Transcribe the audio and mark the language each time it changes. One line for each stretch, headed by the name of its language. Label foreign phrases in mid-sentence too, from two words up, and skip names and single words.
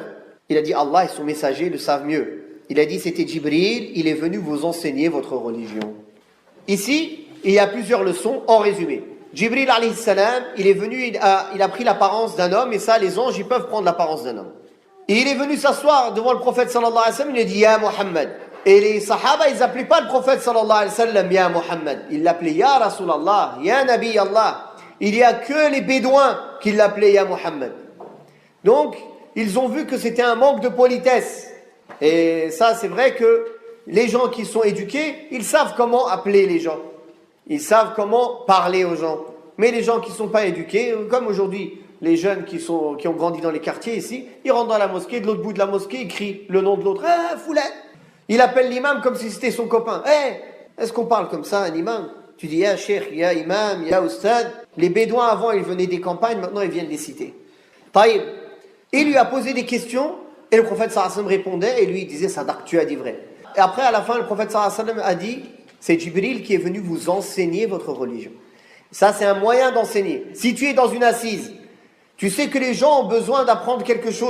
French: Il a dit, Allah et son messager le savent mieux. Il a dit, c'était Jibril, il est venu vous enseigner votre religion. Ici, il y a plusieurs leçons en résumé. Jibril,
Arabic: عليه السلام,
French: il est venu, il a pris l'apparence d'un homme, et ça, les anges, ils peuvent prendre l'apparence d'un homme. Et il est venu s'asseoir devant le prophète,
Arabic: صلى الله عليه وسلم,
French: il a dit,
Arabic: يا محمد.
French: Et les sahaba, ils n'appelaient pas le prophète,
Arabic: صلى الله عليه وسلم، يا محمد.
French: Ils l'appelaient
Arabic: يا رسول الله، يا نبي الله.
French: Il n'y a que les bédouins qui l'appelaient
Arabic: يا محمد.
French: Donc, ils ont vu que c'était un manque de politesse. Et ça, c'est vrai que les gens qui sont éduqués, ils savent comment appeler les gens. Ils savent comment parler aux gens. Mais les gens qui ne sont pas éduqués, comme aujourd'hui, les jeunes qui ont grandi dans les quartiers ici, ils rentrent dans la mosquée, de l'autre bout de la mosquée, ils crient le nom de l'autre. Ah, Foulet. Il appelle l'imam comme si c'était son copain. Est-ce qu'on parle comme ça, un imam? Tu dis,
Arabic: يا شيخ، يا إمام، يا أستاذ.
French: Les bédouins, avant, ils venaient des campagnes, maintenant, ils viennent des cités. Taïb. Il lui a posé des questions. Et le prophète
Arabic: صلى الله عليه وسلم
French: répondait et lui il disait Sadaq, tu as dit vrai. Et après, à la fin, le prophète
Arabic: صلى الله عليه وسلم
French: a dit, c'est Jibril qui est venu vous enseigner votre religion. Ça, c'est un moyen d'enseigner. Si tu es dans une assise, tu sais que les gens ont besoin d'apprendre quelque chose.